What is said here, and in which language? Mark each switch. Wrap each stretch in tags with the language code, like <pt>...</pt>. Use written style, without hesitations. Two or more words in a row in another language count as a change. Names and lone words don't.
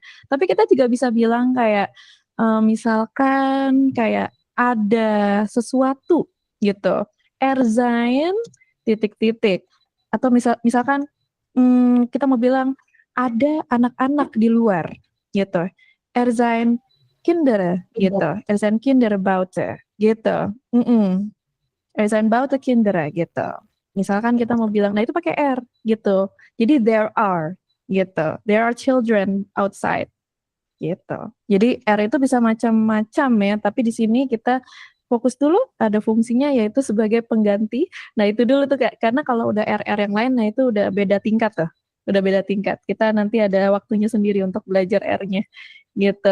<id>Tapi kita juga bisa bilang kayak misalkan kayak ada sesuatu gitu.</id> <nl>Er zijn ...</nl> <id>Atau misalkan kita mau bilang ada anak-anak di luar gitu.</id> <nl>Er zijn kinderen gitu. Er zijn kinderbuiten gitu. Er zijn buiten kinderen gitu.</nl> <id>Misalkan kita mau bilang, nah itu pakai R gitu. Jadi</id> <en>there are</en> <id>gitu.</id> <en>There are children outside gitu.</en> <id>Jadi R itu bisa macam-macam ya, tapi di sini kita fokus dulu ada fungsinya yaitu sebagai pengganti. Nah itu dulu tuh Kak, karena kalau udah RR yang lain, nah itu udah beda tingkat tuh. Udah beda tingkat. Kita nanti ada waktunya sendiri untuk belajar R-nya gitu.</id>